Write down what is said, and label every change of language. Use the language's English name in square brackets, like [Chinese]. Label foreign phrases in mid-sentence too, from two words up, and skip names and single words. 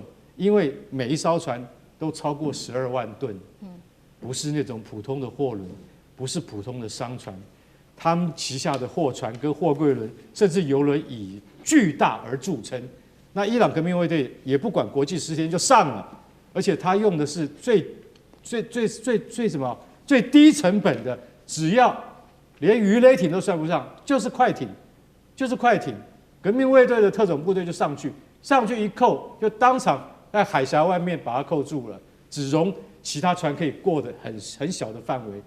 [Chinese] 因為每一艘船都超過12萬噸，不是那種普通的貨輪，不是普通的商船，他們旗下的貨船跟貨櫃輪，甚至油輪以巨大而著稱。那伊朗革命衛隊也不管國際時間就上了。而且他用的是最低成本的，只要連魚雷艇都算不上，就是快艇。革命衛隊的特種部隊就上去一扣，就當場在海峽外面把它扣住了，只容其他船可以過的很小的範圍。